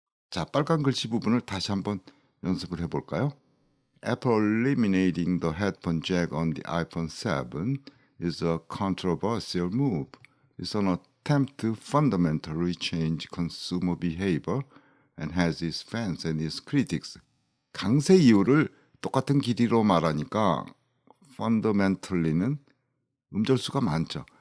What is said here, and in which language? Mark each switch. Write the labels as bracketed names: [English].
[Korean] 자, 빨간 글씨 부분을 다시 한번 연습을 해볼까요? [English] Apple eliminating the headphone jack on the iPhone 7 is a controversial move. It's an attempt to fundamentally change consumer behavior and has its fans and its critics. [Korean] 강세 이유를 똑같은 길이로 말하니까 fundamentally는 음절수가 많죠.